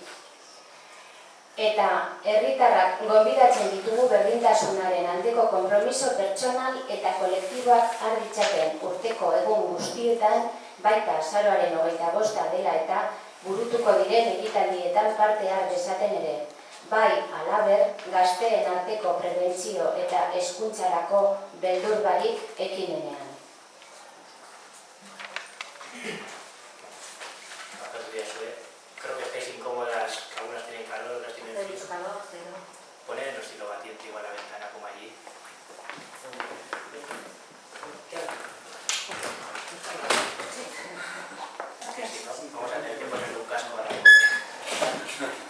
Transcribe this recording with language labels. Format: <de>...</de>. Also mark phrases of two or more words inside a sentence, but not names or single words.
<eu>Eta herritarrak gonbidatzen ditugu berdintasunaren aldeko konpromiso pertsonal eta kolektiboak har ditzaten urteko egun guztietan, baita azaroaren 25 dela eta burutuko diren ekitaldietan parte har dezaten ere. Bai, halaber, gazteen arteko prebentzio eta hezkuntzarako beldur barik ekimenean.</eu> <es>Creo que estáis incómodas, que algunas tienen calor, otras tienen frío. Poned el estilo batiente igual a la ventana como allí. Vamos a tener que ponerle un casco a la pobre.</es>